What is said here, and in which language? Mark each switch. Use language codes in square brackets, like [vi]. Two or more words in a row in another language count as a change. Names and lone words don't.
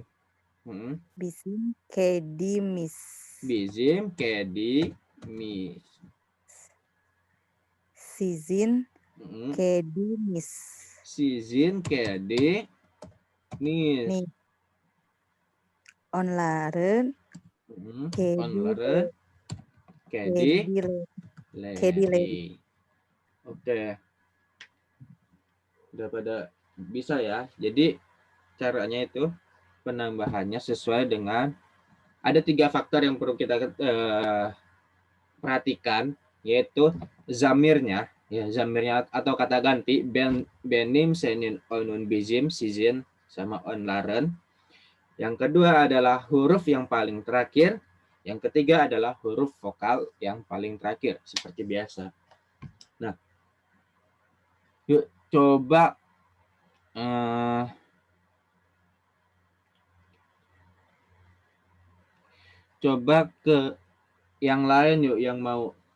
[tr] Bizim kedimis. Bizim kedimis. Sizin kedimis. Sizin kedimis. Nih. Onların Onların kedi. [id] Oke. Udah pada bisa ya. Jadi caranya itu penambahannya sesuai dengan ada 3 faktor yang perlu kita perhatikan, yaitu zamirnya, ya zamirnya atau kata ganti [tr] benim, senin, onun, bizim, sizin [id] sama onların. Yang kedua adalah huruf yang paling terakhir. Yang ketiga adalah huruf vokal yang paling terakhir seperti biasa. Nah, yuk coba ke yang lain yuk, yang mau.